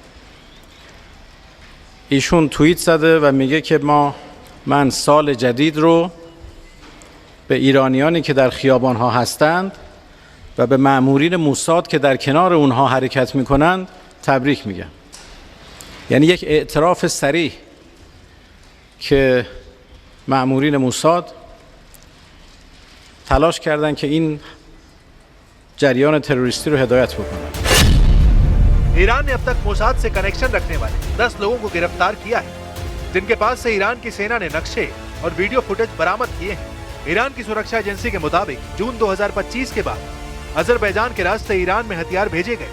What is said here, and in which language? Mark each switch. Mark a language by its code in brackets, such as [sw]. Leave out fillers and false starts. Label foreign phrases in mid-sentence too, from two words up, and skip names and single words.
[fa] ایشون توییت زده و میگه که من سال جدید رو به ایرانیانی که در خیابان‌ها هستند و به مأمورین موساد که در کنار اونها حرکت میکنند تبریک میگم. یعنی یک اعتراف صریح که مأمورین موساد تلاش کردند که این جریان تروریستی رو هدایت بکنند. [hi] ईरान ने अब तक मोसाद से कनेक्शन रखने वाले 10 लोगों को गिरफ्तार किया है, जिनके पास से ईरान की सेना ने नक्शे और [en] video footage [hi] बरामद किए हैं। ईरान की सुरक्षा एजेंसी के मुताबिक जून 2025 के बाद अजरबैजान के रास्ते ईरान में हथियार भेजे गए।